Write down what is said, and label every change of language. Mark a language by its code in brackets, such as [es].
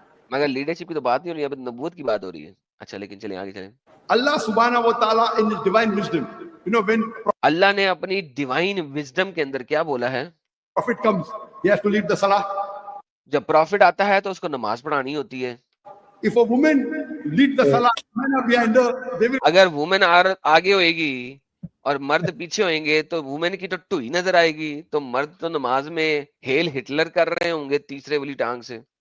[ur] مگر لیڈرشپ کی تو بات نہیں ہو رہی ہے, اب نبوت کی بات ہو رہی ہے. اچھا لیکن چلیں آگے چلیں. [en] Allah subhanahu wa ta'ala in his divine wisdom, when [ur] اللہ نے اپنی ڈیوائن وزڈم کے اندر کیا بولا ہے؟ [en] prophet comes, he has to lead the salah. [ur] جب پروفٹ آتا ہے تو اس کو نماز پڑھانی ہوتی ہے. [en] If a woman leads the salah, men are behind her, they will [ur] اگر وومن آگے ہوئے گی اور مرد پیچھے ہوئیں گے تو وومن کی تو ٹوئی نظر آئے گی, تو مرد تو نماز میں ہیل ہٹلر کر رہے ہوں گے تیسرے والی ٹانگ سے.